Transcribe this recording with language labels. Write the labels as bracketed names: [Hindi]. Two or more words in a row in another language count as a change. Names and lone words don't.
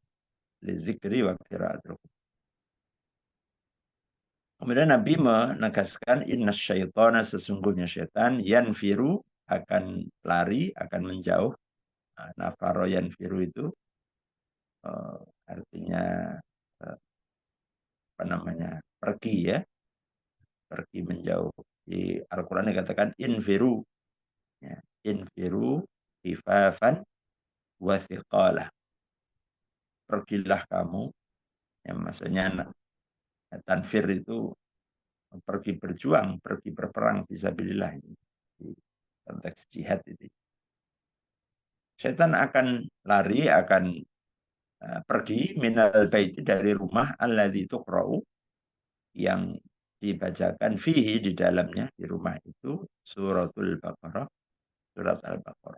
[Arabic] للذكر وقراءة القرآن. [Indonesian] Kemudian Nabi menegaskan [Arabic] إن الشيطان [Indonesian] sesungguhnya syaitan yanfiru akan lari, akan menjauh. [Arabic] نفر ينفر [Indonesian] itu artinya apa namanya? Pergi ya, pergi menjauh. Di Al-Quran dikatakan infiru, ya, [Arabic] انفروا خفافا وثقالا. [Indonesian] Pergilah kamu, yang maksudnya tanfir itu pergi berjuang, pergi berperang fisabilillah, di konteks jihad itu. Setan akan lari, akan pergi [Arabic] من البيت [Indonesian] dari rumah [Arabic] الذي تقرأ [Indonesian] yang dibacakan fihi di dalamnya, di rumah itu suratul Baqarah, surat Al-Baqarah.